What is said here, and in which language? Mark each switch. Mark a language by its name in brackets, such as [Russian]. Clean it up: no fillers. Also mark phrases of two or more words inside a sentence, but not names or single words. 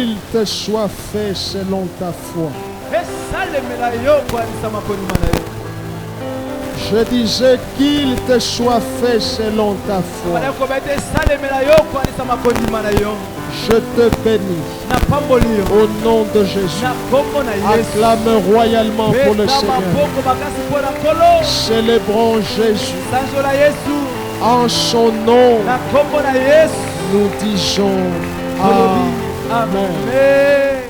[French] te soit fait selon ta foi. [Lingala] esalemela yo okwanisa makondima na yo. [French] Je disais qu'il te soit fait selon ta foi. [Lingala] bana koba ete esalemela yo okwanisa makondima na yo. [French] Je te bénis [Lingala] na pamboli yo [French] au nom de Jésus. [Lingala] na kombo na Yesu. [French] Acclame royalement pour le [Lingala] Beta [French] Seigneur. [Lingala] maboko makasi mpo na Nkolo. [French] Célébrons Jésus. [Lingala] sanzola Yesu [French] En son nom, [Lingala] na kombo na Yesu. [French] nous disons [Lingala] Tolobi [French] Amen. [Lingala] amen.